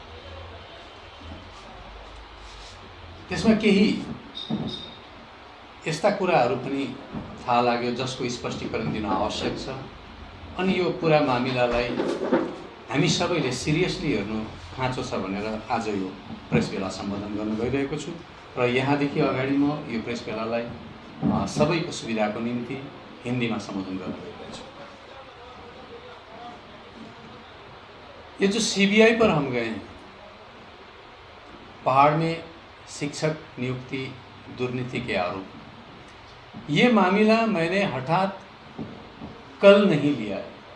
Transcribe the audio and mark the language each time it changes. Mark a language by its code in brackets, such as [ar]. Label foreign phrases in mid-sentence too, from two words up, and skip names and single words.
[ne] त्यसमा केही यस्ता कुराहरू पनि थाहा लाग्यो जसको स्पष्टीकरण दिन आवश्यक छ। अनि यो पुरा मामिलालाई हामी सबैले सिरियसली हेर्नु खाँचो छ भनेर आज यो प्रेस भेला सम्बोधन गर्न गइरहेको छु र यहाँदेखि अगाडि म यो प्रेस भेलालाई सबैको सुविधाको निम्ति [hi] हिंदी में संबोधन कर रहे थे। ये जो सीबीआई पर हम गए हैं, पहाड़ में शिक्षक नियुक्ति दुर्नीति के आरोप, ये मामला मैंने हठात कल नहीं लिया है।